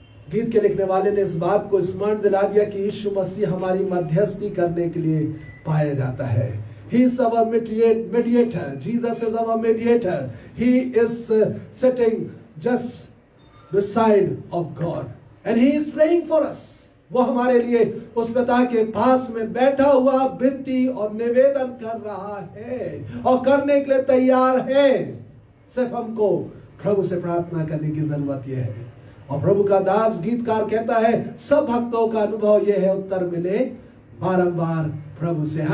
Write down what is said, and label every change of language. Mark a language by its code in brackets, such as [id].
[hi] गीत के लिखने वाले ने इस बात को स्मरण दिला दिया कि यीशु मसीह हमारी मध्यस्थी करने के लिए पाया जाता है। [en] He is our mediator. Jesus is our mediator. He is sitting just beside of God and he is praying for us. [hi] वो हमारे लिए उस पिता के पास में बैठा हुआ विनती और निवेदन कर रहा है और करने के लिए तैयार है। सिर्फ हमको प्रभु से प्रार्थना करने की जरूरत यह है। और प्रभु का दास गीतकार कहता है सब भक्तों का अनुभव यह है, उत्तर मिले बारंबार प्रभु से।